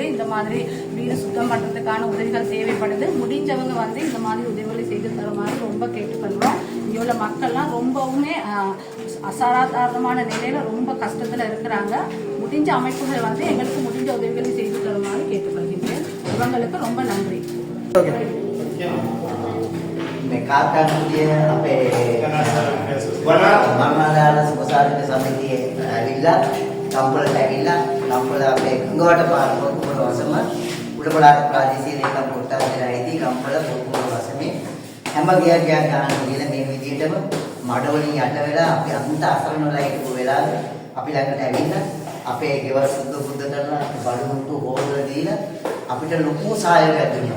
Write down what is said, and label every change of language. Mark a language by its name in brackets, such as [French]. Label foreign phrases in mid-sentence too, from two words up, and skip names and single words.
[Tamil] இந்த மாதிரி வீடு சுத்தம் பண்ணுறதுக்கான உதவிகள் தேவைப்படுது. முடிஞ்சவங்க வந்து இந்த மாதிரி உதவிகளை செய்து தருமாறு ரொம்ப கேட்டுக்கொள்கிறோம். இங்கே உள்ள மக்கள்லாம் ரொம்பவுமே அசாதாரணமான நிலையில ரொம்ப கஷ்டத்தில் இருக்கிறாங்க. முடிஞ்ச அமைப்புகள் வந்து எங்களுக்கு முடிஞ்ச உதவிகளை செய்து தருமாறு கேட்டுக்கொள்கின்றேன். இவங்களுக்கு ரொம்ப நன்றி. [Sinhala] මේ කාකාන්තිය අපේ මරණාධාර සුබසාධක සමිතියේ ඇවිල්ලා කම්පලට ඇවිල්ලා කම්පල අපේ ගංගවට පාරවල් වසම උඩපළාත ප්‍රාදේශීය ලේකම් කොට්ටාසයේදී කම්පල පොකුණු වසමේ හැම ගියක් ගන්න කියලා මේ විදිහටම මඩවලින් යට වෙලා අපි අන්ත අසරණ වෙලා හිටපු වෙලාවේ අපි ළඟට ඇවිල්ලා අපේ ගෙවල් සුද්ධ බුද්ධ කරලා බඩුමුට්ටු හොදලා දීලා අපිට ලොකු සහායයක් දුන්නා.